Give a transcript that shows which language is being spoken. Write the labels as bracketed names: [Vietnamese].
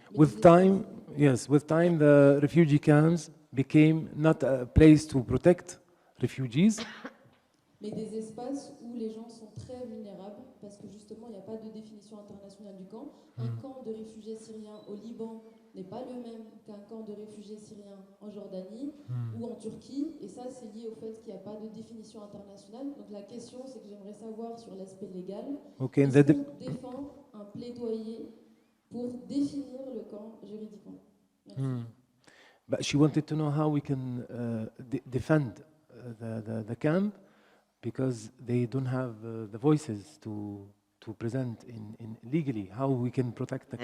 [English] With time the refugee camps became not a place to protect refugees [French] mais des espaces où les gens sont très vulnérables parce que justement il n'y a pas de définition internationale du camp. Un camp de réfugiés syriens au Liban n'est pas le même qu'un camp de réfugiés syriens en Jordanie ou en Turquie et ça c'est lié au fait qu'il n'y a pas de définition internationale. Donc la question c'est que j'aimerais savoir sur l'aspect légal, est-ce qu'on défend un plaidoyer pour définir le camp juridiquement? Merci. [English] But she wanted to know how we can defend the camp because they don't have the voices to present in legally how we can protect the camps.